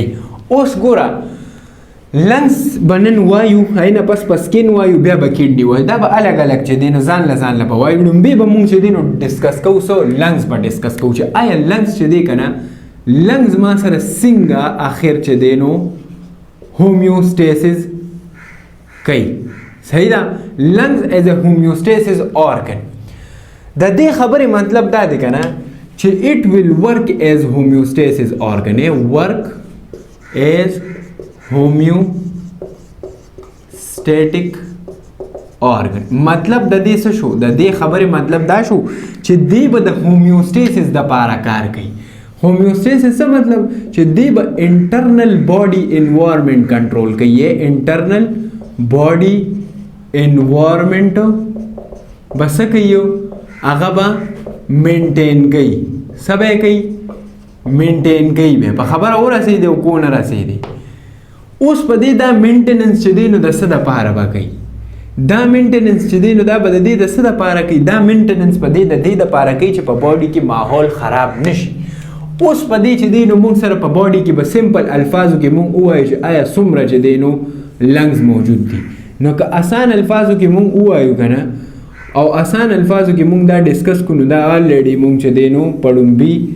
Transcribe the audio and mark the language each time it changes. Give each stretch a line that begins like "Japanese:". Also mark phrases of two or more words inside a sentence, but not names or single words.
Pashto: اوس ګوره لنګز به نن وایو، هینه پس په سکن وایو، بیا به کډنی وایو، دا به الګ چې دی نو ځان له به وایو. لومبی به مونږ چې دی نو ډسکس کوو څه لنګز به ډسکس کوو چې آیا لنګز چې دی که نه، لنګز ما سره څنګه اخر چې دی نو هومیوسټیسس کوي. صحیح ده.
English: lungs as a homeostasis organ.
Pashto: د دې خبرې مطلب دا دی که نه چې
English: it will work as homeostasis organ work as homeostatic organ
Pashto: مطلب د دې څه شو د دې خبرې مطلب دا شو چې دی به د homeostasis د پاره کار کوي homeostasis څه مطلب چې دی به
English: internal body environment control
Pashto: کوي
English: internal body environment
Pashto: بس کوي هغه به maintain کوي سبا کوي maintain کوي به په خبره ورسېدي او کو نه رسېدي اوس په دې دا maintenance چې دی نو د څه دپاره به کوي دا maintenance چې دی نو دا به د دې د څه دپاره کوي دا maintenance په دې د دې دپاره کوي چې په باډي کې ماحول خراب نشي اوس په دې چې دی نو موږ سره په باډي کې به سمپل الفاظو کې موږ ووایو چې آیا څومره چې دی نو لنګز موجود دي نو که آسان الفاظو کې موږ ووایو که نه او آسان الفاظو کې موږ دا ډسکس کړو دا آلریډي موږ چې دی نو په ړومبي